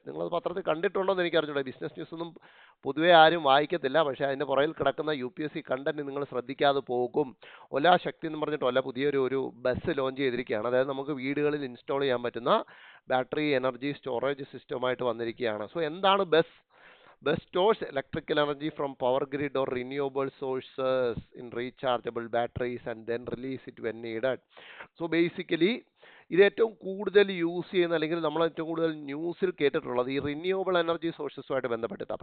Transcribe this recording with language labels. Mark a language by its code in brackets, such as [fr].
[ml] നിങ്ങളത് പത്രത്തിൽ കണ്ടിട്ടുണ്ടോ എന്ന് എനിക്ക് അറിഞ്ഞൂടാ. ബിസിനസ് ന്യൂസ് ഒന്നും പൊതുവെ ആരും വായിക്കത്തില്ല, പക്ഷേ അതിന്റെ പുറകിൽ കിടക്കുന്ന UPSC കണ്ടന്റ് നിങ്ങൾ ശ്രദ്ധിക്കാതെ പോകും. ഒല ശക്തി എന്ന് പറഞ്ഞിട്ട് ഒല പുതിയൊരു ബസ് ലോഞ്ച് ചെയ്തിരിക്കുകയാണ്. അതായത് നമുക്ക് വീടുകളിൽ ഇൻസ്റ്റാൾ ചെയ്യാൻ പറ്റുന്ന ബാറ്ററി എനർജി സ്റ്റോറേജ് സിസ്റ്റമായിട്ട് വന്നിരിക്കുകയാണ്. സോ എന്താണ് bus? [en] Bus stores electrical energy from power grid or renewable sources in rechargeable batteries and then release it when needed. So basically [ml] ഇത് ഏറ്റവും കൂടുതൽ യൂസ് ചെയ്യുന്ന, അല്ലെങ്കിൽ നമ്മൾ ഏറ്റവും കൂടുതൽ ന്യൂസിൽ കേട്ടിട്ടുള്ളത് ഈ റിന്യൂവബിൾ എനർജി സോഴ്സസുമായിട്ട് ബന്ധപ്പെട്ടിട്ടാണ്.